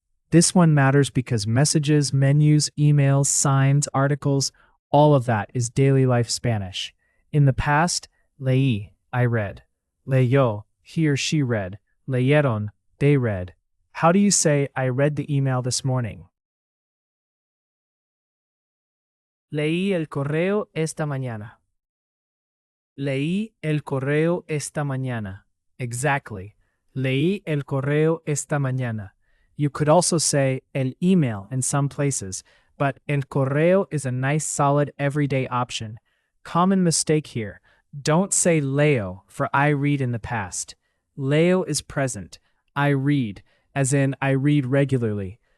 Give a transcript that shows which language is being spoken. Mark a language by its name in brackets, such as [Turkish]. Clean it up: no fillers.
[English] This one matters because messages, menus, emails, signs, articles, all of that is daily life Spanish. In the past, leí, I read. Leyó, he or she read. Leyeron, they read. How do you say, I read the email this morning? [Spanish] Leí el correo esta mañana. Leí el correo esta mañana. Exactly. Leí el correo esta mañana. [English] You could also say el email in some places, but el correo is a nice solid everyday option. Common mistake here. Don't say leo for I read in the past. Leo is present. I read, as in I read regularly.